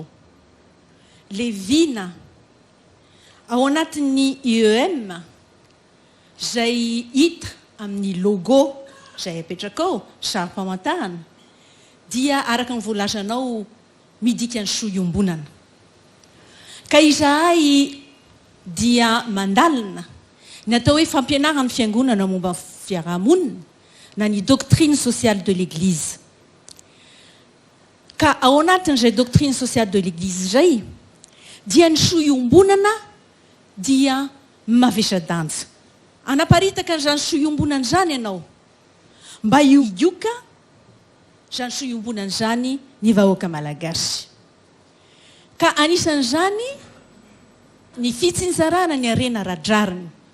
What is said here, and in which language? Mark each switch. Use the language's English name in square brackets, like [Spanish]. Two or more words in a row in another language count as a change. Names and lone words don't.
[Malagasy] Le vina ao anatin'ny IEM izay hita amin'ny logo izay apetraka ao sary-pamantarana dia araka ny voalazanao midika ny sohiombonana. Ka izahay dia mandalina ny atao hoe fampianarana fiangonana momba fiarahamonina na ny [French] doctrine sociale de l'église. [Malagasy] Ka ao anatin'izay [French] doctrine sociale de l'église [Malagasy] izay dia ny sohiombonana dia mavesa-danja. Anaparitaka an'izany sohiombonana izany ianao mba hioka izany sohiombonana izany ny vahoaka malagasy. Ka anisan'izany ny fitsinjarana ny arena radrariny.